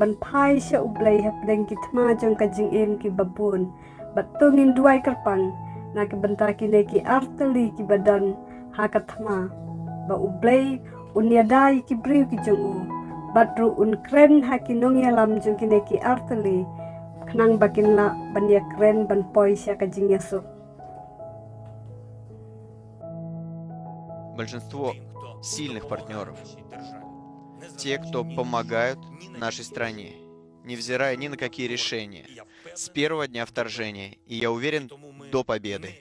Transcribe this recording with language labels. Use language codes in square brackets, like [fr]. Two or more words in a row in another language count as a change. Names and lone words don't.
[kha] ban pai sya ublay hapleng kitma jong kajing im ki babun batungin duai kerpang na ki benta kine ki arteli ki badan hakathma ba ublay unyadai ki briu ki jong u batru unkren hakinong yalam jong kine ki arteli khnang bakin la ban ya kren ban poi sya kajing yaso. [ru] Большинство сильных партнеров, те, кто помогают нашей стране, невзирая ни на какие решения, с первого дня вторжения, и я уверен, до победы.